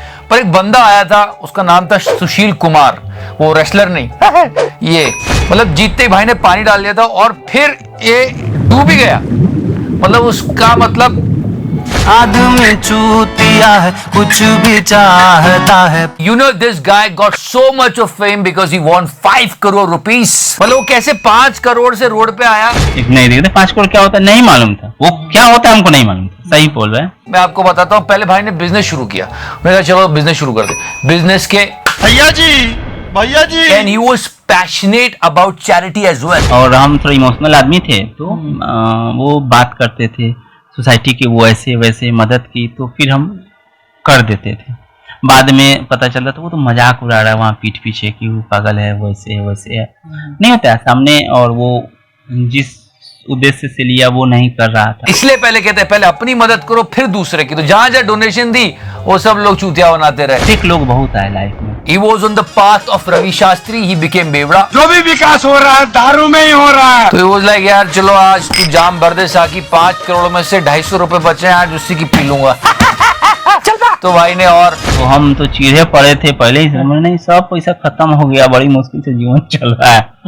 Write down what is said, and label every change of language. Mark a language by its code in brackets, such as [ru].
[hi] पर एक बंदा आया था, उसका नाम था सुशील कुमार. वो रेसलर नहीं, ये मतलब जीतते ही भाई ने पानी डाल दिया था और फिर ये डूब ही गया. मतलब उसका मतलब आदमी चूतिया है, कुछ भी चाहता है. [en] You know this guy got so much of fame because he won 5 crore rupees. [hi] मतलब वो कैसे 5 करोड़ से रोड पे आया. नहीं देखते 5 करोड़ क्या होता है नहीं मालूम था. वो क्या होता है हमको नहीं मालूम था. सही बोल रहे हैं. मैं आपको बताता हूँ. पहले भाई ने बिजनेस शुरू किया. मैंने कहा चलो बिजनेस शुरू कर दे. बिजनेस के भैया जी [en] and he was passionate about charity as well. [hi] और हम थोड़ा इमोशनल आदमी थे तो वो बात करते थे सोसाइटी की, वो ऐसे वैसे मदद की तो फिर हम कर देते थे. बाद में पता चला तो वो तो मजाक उड़ा रहा है वहाँ पीठ पीछे कि वो पागल है, वैसे है. नहीं होता है सामने. और वो जिस उद्देश्य से लिया वो नहीं कर रहा था. इसलिए पहले कहते हैं पहले अपनी मदद करो फिर दूसरे की. तो जहां जहां डोनेशन दी वो सब लोग चूतिया बनाते रहे. ठीक लोग बहुत आए लाइफ में. [en] He was on the path of Ravi Shastri. He became बेवड़ा. [hi] जो भी विकास हो रहा है दारू में ही हो रहा है. तो [en] he was like [hi] यार चलो आज तू जाम भर दे साकी. 5 करोड़ में से 250 रुपए बचे हैं, आज उसी की पी लूंगा. तो भाई ने और तो हम तो चीरे पड़े थे पहले ही समझ नहीं, सब पैसा खत्म हो गया. बड़ी मुश्किल से जीवन चल रहा है.